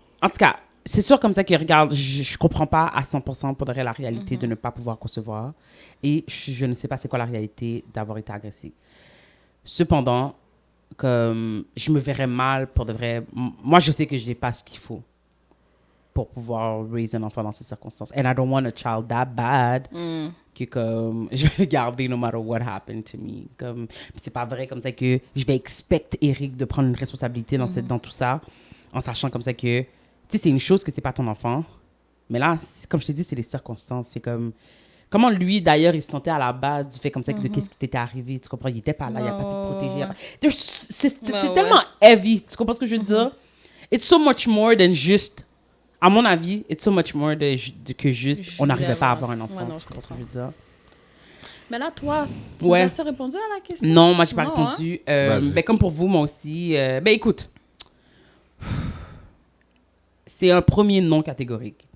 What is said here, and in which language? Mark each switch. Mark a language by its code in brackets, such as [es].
[fr] En tout cas, c'est sûr comme ça que, regarde, je comprends pas à 100% pour la réalité de ne pas pouvoir concevoir. Et je ne sais pas c'est quoi la réalité d'avoir été agressée. Cependant, comme je me verrais mal pour de vrai. Moi, je sais que je n'ai pas ce qu'il faut pour pouvoir raise un enfant dans ces circonstances. [en] And I don't want a child that bad [fr] que comme je vais le garder [en] no matter what happened to me. [fr] Comme c'est pas vrai comme ça que je vais expect Eric de prendre une responsabilité dans tout ça, en sachant comme ça que tu sais c'est une chose que c'est pas ton enfant, mais là comme je te dis c'est les circonstances. C'est comme comment lui, d'ailleurs, il se sentait à la base du fait comme ça de qu'est-ce qui t'était arrivé. Tu comprends? Il était pas là, il a pas pu te protéger. C'est tellement heavy. Tu comprends ce que je veux dire? [en] It's so much more than just... [fr] À mon avis, [en] it's so much more [fr] que juste on n'arrivait pas à avoir un enfant. Tu comprends ce que je veux dire? Mais là, toi, tu as répondu à la question? Non, moi, j'ai pas répondu. Ben, comme pour vous, moi aussi. Ben, écoute. C'est un premier non catégorique.